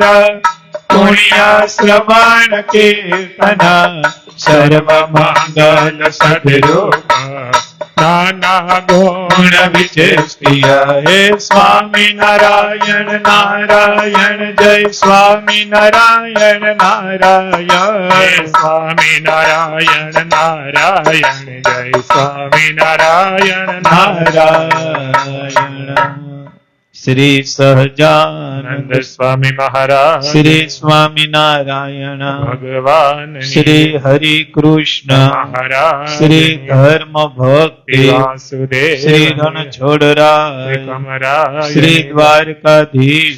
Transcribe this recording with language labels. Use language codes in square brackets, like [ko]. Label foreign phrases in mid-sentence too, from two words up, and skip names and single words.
[sa] पुण्य श्रवण कीर्तन सर्व मंगल सद्रूप नाना गुण विचेष्टिय हे स्वामी नारायण नारायण जय स्वामी नारायण नारायण स्वामी नारायण नारायण जय स्वामी नारायण नारायण શ્રી સહજાનંદ સ્વામી મહારાજ શ્રી સ્વામિનારાયણ ભગવાન શ્રી હરિ કૃષ્ણ મહારાજ શ્રી ધર્મ ભક્તિ વાસુદેવ શ્રી રણછોડરાય કમરાય શ્રી દ્વારકાધીશ